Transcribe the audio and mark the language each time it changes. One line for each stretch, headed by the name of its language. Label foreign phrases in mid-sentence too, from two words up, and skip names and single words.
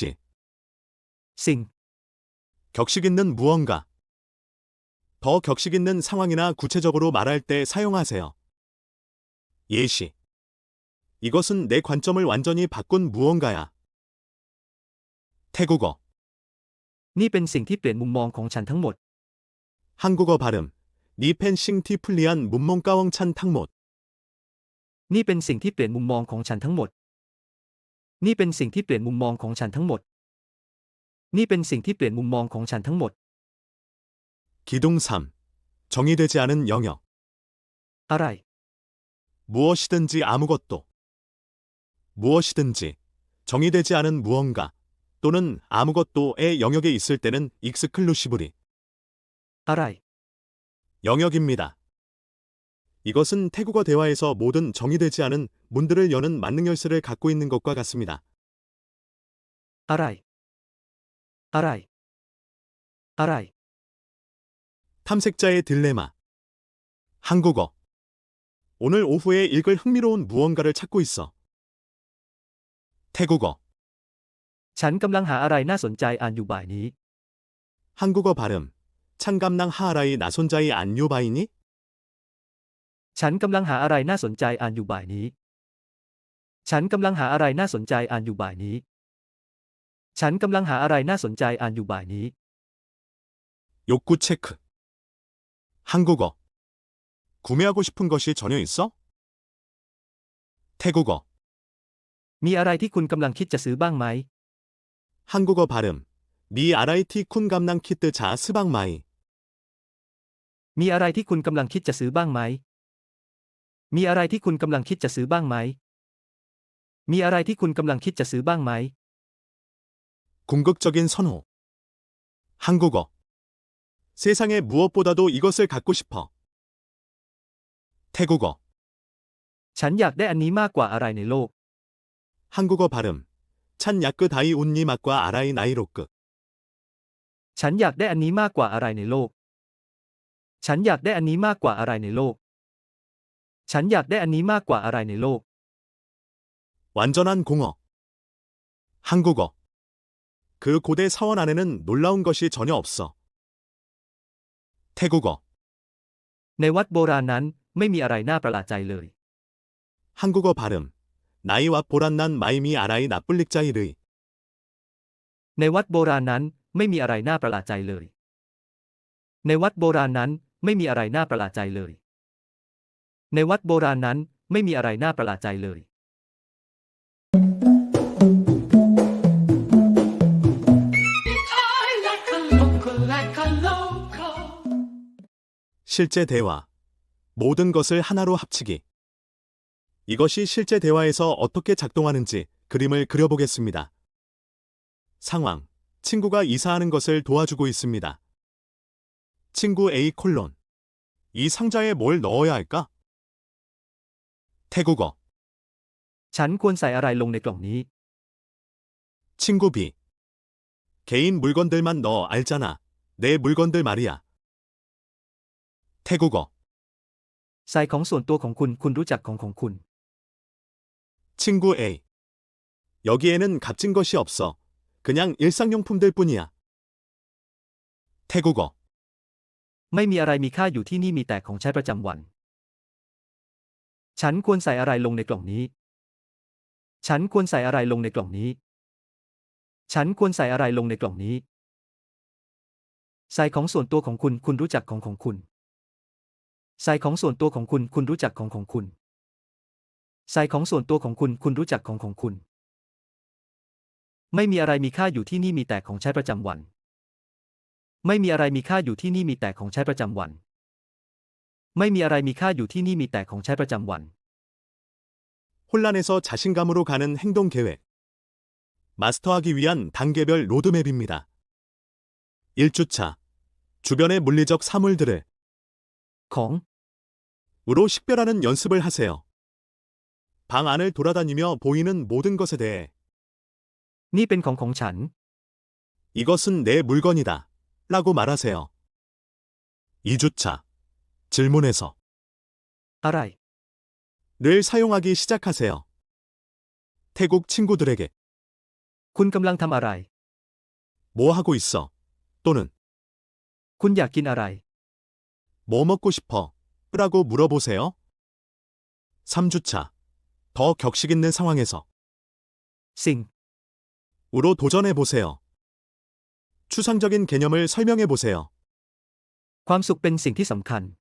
Thai: สิ่ง
Korean: 격식 있는 무언가. 더 격식 있는 상황이나 구체적으로 말할 때 사용하세요. 예시. 이것은 내 관점을 완전히 바꾼 무언가야. 태국어.
Thai: นี่เป็นสิ่งที่เปลี่ยนมุมมองของฉันทั้งหมด
Korean: 한국어 발음.
Thai: นี่เป็นสิ่ง ที่เปลี่ยน มุมมองของฉัน ทั้งหมด. นี่เป็นสิ่งที่เปลี่ยนมุมมองของฉันทั้งหมด นี่เป็นสิ่งที่เปลี่ยนมุมมองของฉันทั้งหมด นี่เป็นสิ่งที่เปลี่ยนมุมมองของฉันทั้งหมด
Korean: 기둥 3. 정의되지 않은 영역.
Thai: อะไร
Korean: 무엇이든지 아무것도. 무엇이든지 정의되지 않은 무언가 또는 아무것도의 영역에 있을 때는 익스클루시브리.
Thai: อะไร
Korean: 영역입니다. 이것은 태국어 대화에서 모든 정의되지 않은 문들을 여는 만능 열쇠를 갖고 있는 것과 같습니다.
Thai: อะไร อะไร อะไร
Korean: 탐색자의 딜레마. 한국어. 오늘 오후에 읽을 흥미로운 무언가를 찾고 있어. 태국어.
Thai: ฉันกำลังหาอะไรน่าสนใจอ่านอยู่บ่ายนี้
Korean: 한국어 발음.
Thai: ฉันกำลัง หาอะไร น่าสนใจ อ่านอยู่บ่ายนี้? ฉันกำลังหาอะไรน่าสนใจอ่านอยู่บ่ายนี้ ฉันกำลังหาอะไรน่าสนใจอ่านอยู่บ่ายนี้ ฉันกำลังหาอะไรน่าสนใจอ่านอยู่บ่ายนี้
Korean: 욕구 체크. 한국어. 구매하고 싶은 것이 전혀 있어? 태국어.
Thai: มีอะไรที่คุณกำลังคิดจะซื้อบ้างไหม
Korean: 한국어 발음.
Thai: มี อะไรที่ คุณ กำลัง คิด จะ ซื้อบ้างไหม. มีอะไรที่คุณกำลังคิดจะซื้อบ้างไหม มีอะไรที่คุณกำลังคิดจะซื้อบ้างไหม มีอะไรที่คุณกำลังคิดจะซื้อบ้างไหม
Korean: 궁극적인 선호. 한국어. 세상에 무엇보다도 이것을 갖고 싶어. 태국어.
Thai: ฉันอยากได้อันนี้มากกว่าอะไรในโลก
Korean: 한국어 발음.
Thai: ฉัน อยาก ได้ อันนี้ มากกว่า อะไร ในโลก. ฉันอยากได้อันนี้มากกว่าอะไรในโลก ฉันอยากได้อันนี้มากกว่าอะไรในโลก ฉันอยากได้อันนี้มากกว่าอะไรในโลก
Korean: 완전한 공허. 한국어. 그 고대 사원 안에는 놀라운 것이 전혀 없어. 태국어.
Thai: ในวัดโบราณนั้นไม่มีอะไรน่าประหลาดใจเลย
Korean: 한국어 발음.
Thai: ในวัด โบราณนั้น ไม่มี อะไร น่าประหลาดใจเลย. ในวัดโบราณนั้นไม่มีอะไรน่าประหลาดใจเลย ในวัดโบราณนั้นไม่มีอะไรน่าประหลาดใจเลย ในวัดโบราณนั้นไม่มีอะไรน่าประหลาดใจเลย
English: I like a local, like a local.
Korean: 실제 대화. 모든 것을 하나로 합치기. 이것이 실제 대화에서 어떻게 작동하는지 그림을 그려보겠습니다. 상황. 친구가 이사하는 것을 도와주고 있습니다. 친구 A 콜론. 이 상자에 뭘 넣어야 할까? 태국어.
Thai: ฉันควรใส่อะไรลงในกล่องนี้
Korean: 친구 B. 개인 물건들만 넣어 알잖아. 내 물건들 말이야. 태국어.
Thai: ใส่ของส่วนตัวของคุณ คุณรู้จักของคุณ
Korean: 친구 A. 여기에는 값진 것이 없어. 그냥 일상용품들 뿐이야. 태국어.
Thai: ไม่มีอะไรมีค่าอยู่ที่นี่มีแต่ของใช้ประจำวัน ฉันควรใส่อะไรลงในกล่องนี้ ฉันควรใส่อะไรลงในกล่องนี้ ฉันควรใส่อะไรลงในกล่องนี้ ใส่ของส่วนตัวของคุณ คุณรู้จักของคุณ ใส่ของส่วนตัวของคุณ คุณรู้จักของคุณ ใส่ของส่วนตัวของคุณ คุณรู้จักของคุณ ไม่มีอะไรมีค่าอยู่ที่นี่มีแต่ของใช้ประจำวัน ไม่มีอะไรมีค่าอยู่ที่นี่มีแต่ของใช้ประจำวัน ไม่มีอะไรมีค่าอยู่ที่นี่มีแต่ของใช้ประจำวัน
Korean: 혼란에서 자신감으로 가는 행동 계획. 마스터하기 위한 단계별 로드맵입니다. 1주차. 주변의 물리적 사물들을
Thai: ของ
Korean: 으로 식별하는 연습을 하세요. 방 안을 돌아다니며 보이는 모든 것에 대해
Thai: นี่เป็นของฉัน
Korean: 이것은 내 물건이다. 라고 말하세요. 2주차. 질문에서
Thai: อะไร
Korean: 를 사용하기 시작하세요. 태국 친구들에게
Thai: คุณกำลังทำอะไร
Korean: 뭐 하고 있어? 또는
Thai: คุณอยากกินอะไร
Korean: 뭐 먹고 싶어? 라고 물어보세요. 3주차. 더 격식 있는 상황에서
Thai: สิ่ง
Korean: 우로 도전해 보세요. 추상적인 개념을 설명해 보세요.
Thai: ความสุขเป็นสิ่งที่สำคัญ